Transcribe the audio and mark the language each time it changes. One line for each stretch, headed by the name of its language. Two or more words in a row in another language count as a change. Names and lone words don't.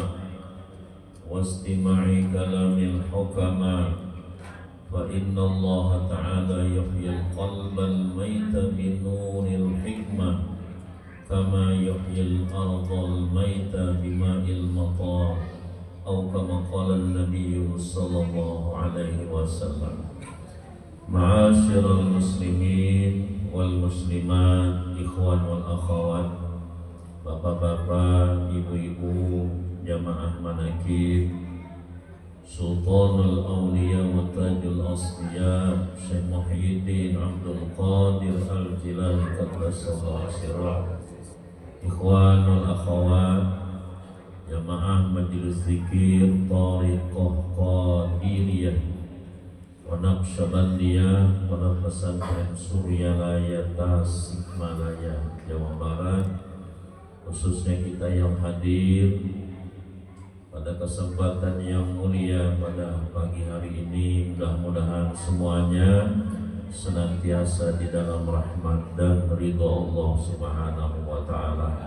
Arabic: واستمع كلام الحكماء فإن الله تعالى يحيي القلب الميت بنور الحكمة كما يحيي الأرض الميتة بماء المطر atau كما قال النبي صلى الله عليه وسلم. معاشر المسلمين والمسلمات، إخوان والأخوات,
Indonesian: bapak-bapak, ibu-ibu, jamaah manakib, Sultanul Awliya wa Tajul Asliya Syekh Muhyiddin Abdul Qadir Al-Jilani
Arabic: قدس الله سره، إخوان والأخوات,
Indonesian: jamaah majelis zikir Thariqah Qadiriyah wa Naqsyabandiyah, Pondok Pesantren Suryalaya Tasikmalaya, Jawa Barat, khususnya kita yang hadir pada kesempatan yang mulia pada pagi hari ini. Mudah-mudahan semuanya senantiasa di dalam rahmat dan ridha Allah
Arabic: سبحانه وتعالى.